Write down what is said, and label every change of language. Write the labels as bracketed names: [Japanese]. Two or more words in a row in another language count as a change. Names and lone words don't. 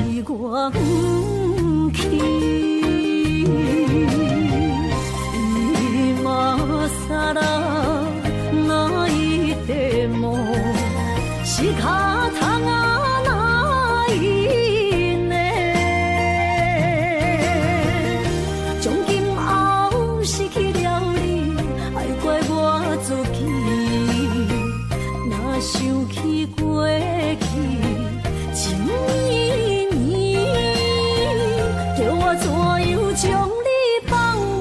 [Chinese] 我不去。 [Japanese] 今さら泣いても仕方がないね。 [Chinese] 从今后失去了你，爱怪我自己。若想起过去情意绵，叫我怎样将你放